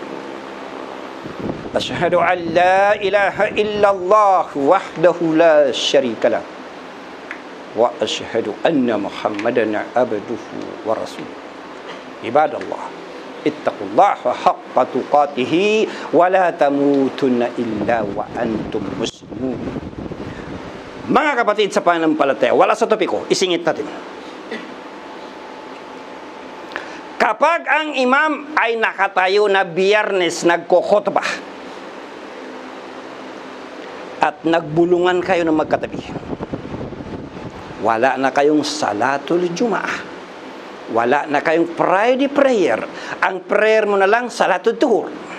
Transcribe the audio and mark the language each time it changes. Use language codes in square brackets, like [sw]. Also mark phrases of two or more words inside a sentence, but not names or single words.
[ar] أشهد أن لا إله إلا الله وحده لا شريك له. وأشهد أن محمدا عبده ورسوله. عباد الله، اتقوا الله حق تقاته ولا تموتن إلا وأنتم مسلمون. [tl] Mga kapatid sa pananampalataya, wala sa topiko, isingit natin. Kapag ang imam ay nakatayo na Biyernes nagkukhutbah at nagbulungan kayo ng magkatabi, wala na kayong [ar] صلاة الجمعة, [tl] wala na kayong [en] Friday prayer, [tl] ang prayer mo na lang [ar] صلاة الظهر.